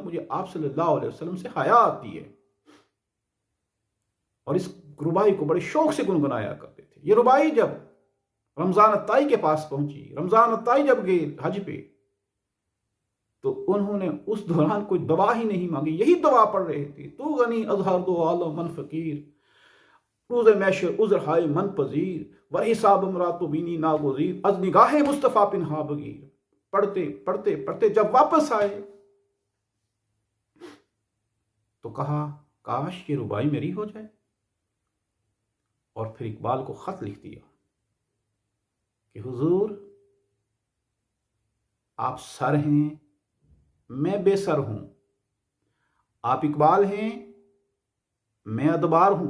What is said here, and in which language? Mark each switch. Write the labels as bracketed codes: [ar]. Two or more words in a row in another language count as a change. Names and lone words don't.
[ur] مجھے آپ [ar] صلی اللہ علیہ وسلم [ur] سے حیا آتی ہے، اور اس ربائی کو بڑے شوق سے گنگنایا کرتے تھے۔ یہ ربائی جب رمضان الطائی کے پاس پہنچی، رمضان الطائی جب گئے حج پہ، تو انہوں نے اس دوران کوئی دعا ہی نہیں مانگی، یہی دعا پڑھ رہے تھے، [fa] تو غنی از ہر دو عالم من فقیر، روز محشر عذر ہائے من پذیر، و حساب امرات بینی ناگزیر، از نگاہ مصطفیٰ پنہا بگیر۔ [ur] پڑھتے پڑھتے پڑھتے جب واپس آئے تو کہا کاش یہ ربائی میری ہو جائے، اور پھر اقبال کو خط لکھ دیا کہ حضور، آپ سر ہیں، میں بے سر ہوں، آپ اقبال ہیں، میں ادبار ہوں۔